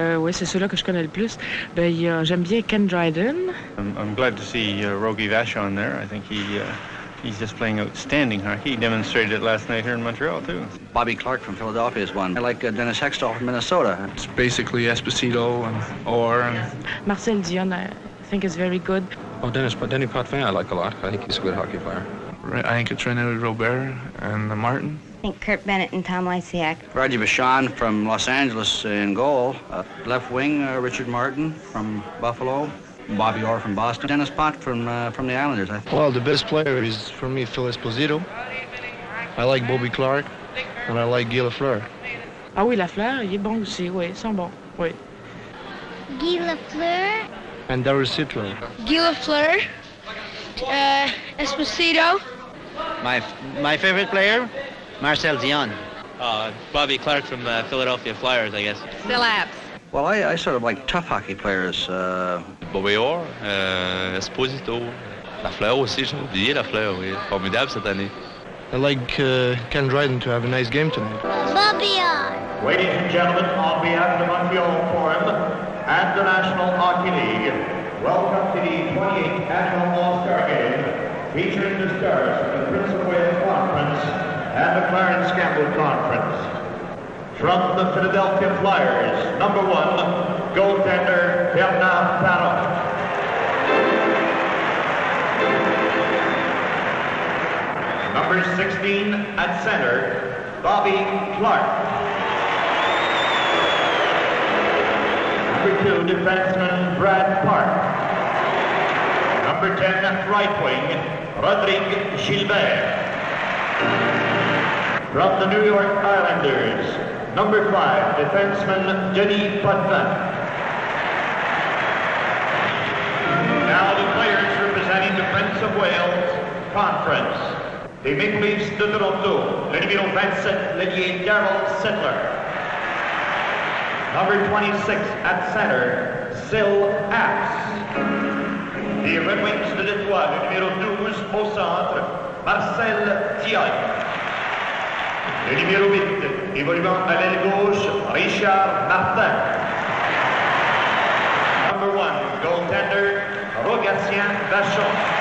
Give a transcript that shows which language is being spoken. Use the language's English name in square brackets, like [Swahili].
[French] c'est ceux-là que je connais le plus. Ben, j'aime bien Ken Dryden. [English] I'm glad to see Rogie Vachon there. I think he's just playing outstanding hockey. He demonstrated it last night here in Montreal, too. Bobby Clark from Philadelphia is one. I like Dennis Hextall from Minnesota. It's basically Esposito and Orr. Marcel Dion, I think is very good. Oh, Denny Potvin I like a lot. I think he's a good hockey player. I think it's René Robert and Martin. I think Kurt Bennett and Tom Lysiak. Raji Vachon from Los Angeles in goal. Left wing, Richard Martin from Buffalo. Bobby Orr from Boston. Dennis Pott from the Islanders. Well, the best player is, for me, Phil Esposito. I like Bobby Clark, and I like Guy Lafleur. [French] Ah oui, Lafleur, il est bon aussi, oui, ils sont bons, oui. [English] Guy Lafleur. And Darius Citron. Guy Lafleur. Esposito. My favorite player, Marcel Dion. Bobby Clark from Philadelphia Flyers, I guess. Phil Apps. Well, I sort of like tough hockey players. Bobby Orr, Esposito. [French] Lafleur aussi, j'ai oublié Lafleur, oui. Formidable cette année. [English] I like Ken Dryden to have a nice game tonight. Bobby Orr. Ladies and gentlemen, on behalf of the Montreal Forum and the National Hockey League, welcome to the 28th Annual All-Star Game, featuring the stars of the Prince of Wales Conference and the Clarence Campbell Conference. From the Philadelphia Flyers, number 1, goaltender Bernard Parent. Number 16 at center, Bobby Clark. Number 2, defenseman Brad Park. Number 10, right wing, Rodrigue Gilbert. From the New York Islanders, number 5, defenseman Denis Potvin. Now the players representing the Prince of Wales Conference. [French] Les Maple Leafs de Toronto, le numéro 27, l'ailier Darryl Sittler. [English] Number 26 at center, Syl Apps. [French] Les Red Wings de Détroit, le numéro 12 au centre, Marcel Dion. Le numéro 8, évoluant à l'aile gauche, Richard Martin. [English] Number 1, goaltender, Rogatien Vachon.